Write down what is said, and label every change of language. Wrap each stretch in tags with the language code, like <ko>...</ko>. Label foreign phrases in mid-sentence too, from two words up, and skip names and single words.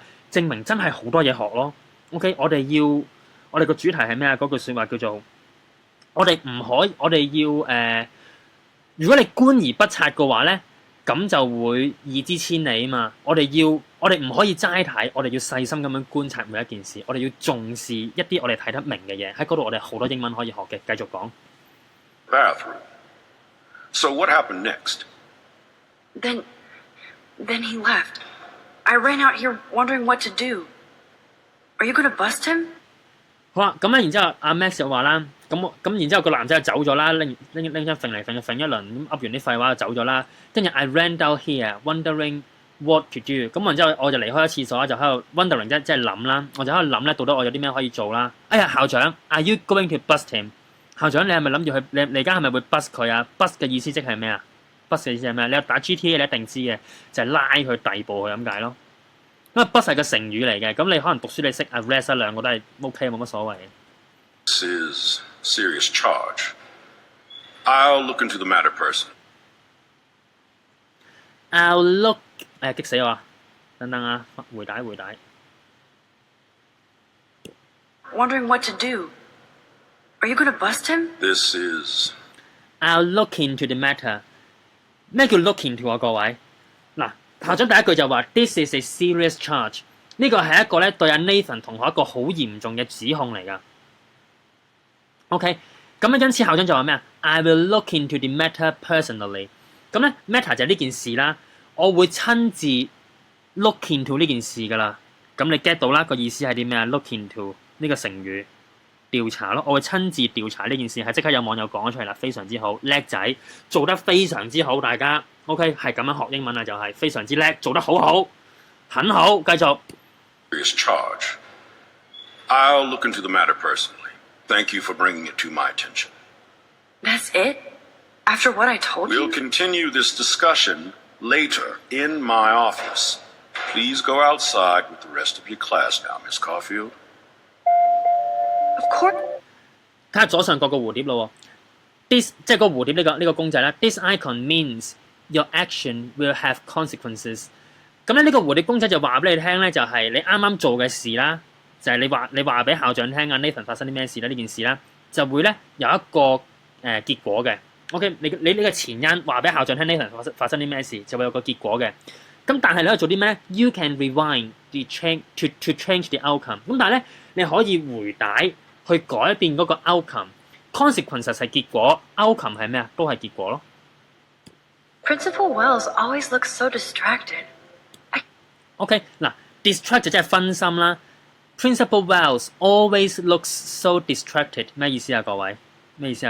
<yue>證明真係好多嘢學咯。OK，我哋個主題係咩啊？嗰句説話叫做我哋要如果你觀而不察嘅話咧，咁就會義之千里啊嘛！我哋唔可以齋睇，我哋要細心咁樣觀察每一件事，我哋要重視一啲我哋睇得明嘅嘢。喺嗰度我哋好多英文可以學嘅。繼續講。</yue> <en>Bathroom. So what happened next? Then he left. I ran out here wondering what to do. Are you gonna bust him?</en> <yue>好啦，咁咧，然之後阿 Max 就話啦，咁然之後個男仔就走咗啦，拎張揈嚟揈去揈一輪，咁噏完啲廢話就走咗啦。</yue> <en>跟住 I ran down here wondering what to do。</en> <yue>咁然之後我就離開咗廁所，就喺度 wondering 即係諗啦，我就喺度諗咧，到底我有啲咩可以做啦？哎呀，校長 ，</yue> <en>Are you going to bust him？</en> <yue>校長，你係咪諗住去？你而家係咪會 bust 佢啊 ？bust 嘅意思即係咩啊 ？bust 嘅意思係咩？你有打 GTA 你一定知嘅，就係拉佢逮捕佢咁解咯。因為 bust 係個成語嚟嘅，咁你可能讀書你識 arrest 兩個都係 OK，冇乜所謂。</yue> <en>This is serious charge. I'll look into the matter personally. I'll look</en> <yue>激死我啊！等等啊，回帶。</yue> <en>Wondering what to do. Are you gonna bust him? This is I'll look into the matter。</en> <yue>咩叫</yue> <en>look into</en> <yue>啊？各位嗱。校長第一句就話</yue> <en>This is a serious charge，</en> <yue>呢個係一個咧對阿 Nathan 同學一個好嚴重嘅指控嚟㗎。OK， 咁咧因此校長就話咩啊 ？</yue> <en>I will look into the matter personally。</en> <yue>咁咧 matter 就係呢件事啦，我會親自</yue> <en>look into</en> <yue>呢件事㗎啦。咁你 get 到啦，個意思係啲咩啊 ？</yue> <en>look into</en> <yue>呢個成語調查咯，我會親自調查呢件事，係即刻有網友講咗出嚟啦，非常之好，叻仔，做得非常之好，大家。OK， 係咁樣學英文啊，就係非常之叻，做得好好，很好，繼續。</yue> <en>serious charge. I'll look into the matter personally. Thank you for bringing it to my attention. That's it? After what I told We'll you? continue this discussion later in my office. Please go outside with the rest of your class now, Miss Caulfield. Of course.</en> <yue>睇下左上角個蝴蝶咯 ，this 即係個蝴蝶呢個公仔啦。</yue> <en>This icon means your action will have consequences。</en> <yue>咁咧呢個蝴蝶公仔就話俾你聽咧，就係你啱啱做嘅事啦，就係你話俾校長聽啊 Nathan 發生啲咩事啦，呢件事啦，就會咧有一個結果嘅。OK， 你呢個前因話俾校長聽 Nathan 發生啲咩事，就會有個結果嘅。咁但係你可以做啲咩咧 ？</yue> <en>You can rewind the change to change the outcome。</en> <yue>咁但係咧你可以回帶去改變嗰個 outcome。consequences 係結果 ，outcome 係咩啊？都係結果咯。</yue> <en>Principal Wells always looks so distracted.</en> <yue>OK， 嗱 ，distract 就即係分心啦。</yue> <en>Principal Wells always looks so distracted，</en> <yue>咩意思啊？各位，咩意思啊？</yue>